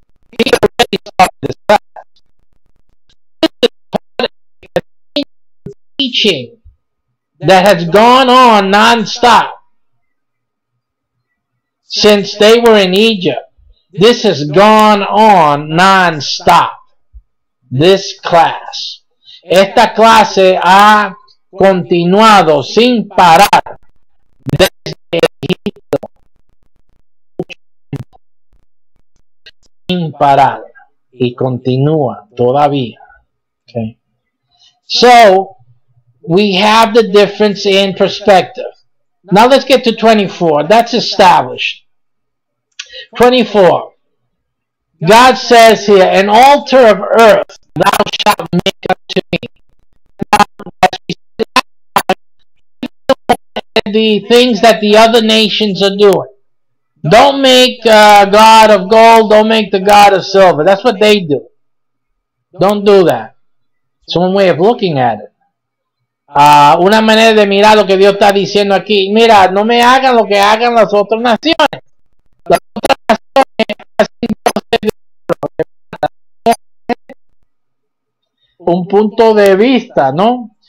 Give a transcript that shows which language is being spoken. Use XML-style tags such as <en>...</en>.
<en>He already started this class. Teaching that has gone on non-stop since they were in Egypt. This has gone on non-stop. This class.</en> <es>Esta clase ha continuado sin parar desde Egipto. Sin parar. Y continúa todavía.</es> <en>Okay. So, we have the difference in perspective. Now let's get to 24. That's established. 24. God says here, an altar of earth thou shalt make unto me. Now, as we said, the things that the other nations are doing. Don't make a god of gold. Don't make the god of silver. That's what they do. Don't do that. It's one way of looking at it.</en> <es>Una manera de mirar lo que Dios está diciendo aquí. Mira, no me hagan lo que hagan las otras naciones. Las otras naciones hacen un punto de vista, ¿no?</es>